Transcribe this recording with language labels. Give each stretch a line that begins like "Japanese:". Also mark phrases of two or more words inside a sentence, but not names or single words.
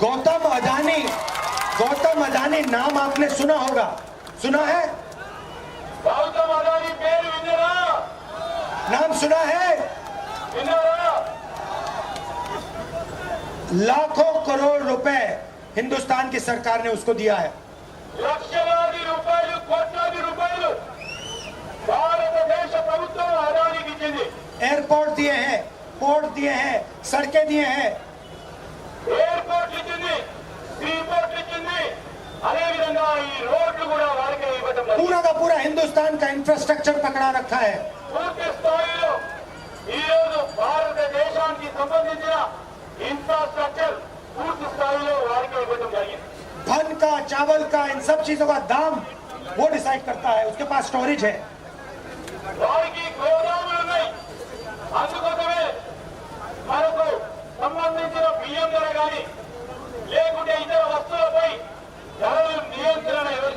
Hindi: गौतम अदानी नाम आपने सुना होगा, सुना है?
Telugu: గౌతమ్ అదానీ పేరు విన్నారా?
Hindi: नाम सुना है?
Telugu: విన్నారా?
Hindi: लाखों करोड़ रुपए हिंदुस्तान की सरकार ने उसको दिया है।
Telugu: లక్షలాది రూపాయలు, కోట్లాది రూపాయలు భారతదేశ ప్రభుత్వం అదానికి ఇచ్చింది.
Hindi: एयरपोर्ट दिए हैं, पोर्ट दिए हैं, सड़कें दिए हैं,
Telugu: ఎయిర్పోర్ట్ ఇచ్చింది, సీ పోర్ట్ ఇచ్చింది, అదే విధంగా ఈ రోడ్లు కూడా వారికే ఇవ్వడం జరిగింది.
Hindi: पूरा का पूरा हिंदुस्तान का इंफ्रास्ट्रक्चर पकड़ा रखा है।
Telugu: పూర్తి స్థాయిలో ఈ రోజు భారతదేశానికి సంబంధించిన ఇన్ఫ్రాస్ట్రక్చర్ పూర్తి స్థాయిలో వారికే ఇవ్వడం జరిగింది.
Hindi: धन का, चावल का, इन सब चीजों का दाम वो डिसाइड करता है, उसके पास स्टोरेज है।
Telugu: వారికి గోదాములు ఉన్నాయి. అందుకోసమే మనకు సంబంధించిన బియ్యం ధర కానీ లేకుంటే ఇతర వస్తువులపై ధరలు నియంత్రణ